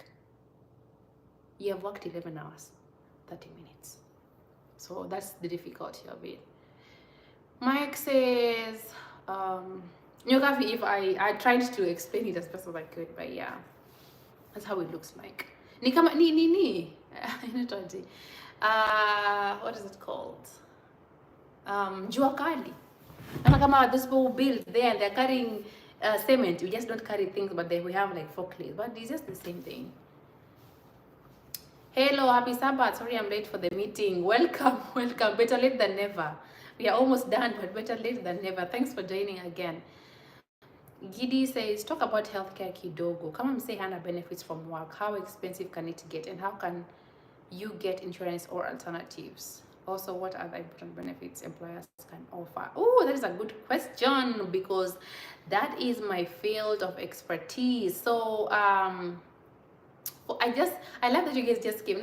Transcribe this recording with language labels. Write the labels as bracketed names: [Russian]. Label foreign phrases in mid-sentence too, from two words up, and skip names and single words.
[English] You have worked 11 hours, 30 minutes. So that's the difficulty of it. Mike says, if I tried to explain it as best as I could, but yeah, that's how it looks like. [Swahili] Ni kama ni [English] what is it called? [Swahili] Jua kali. [English] And kama those people build there and they're carrying cement. We just don't carry things, but we have like forklifts. But it's just the same thing. Hello, happy Sabbath. Sorry I'm late for the meeting. Welcome. Better late than never. We are almost done, but better late than never. Thanks for joining again. Gidi says, talk about healthcare kidogo. [Swahili] Kama mse hana [English] benefits from work, how expensive can it get, and how can you get insurance or alternatives? Also, what other important benefits employers can offer? Oh, that is a good question, because that is my field of expertise. So I love that you guys just came.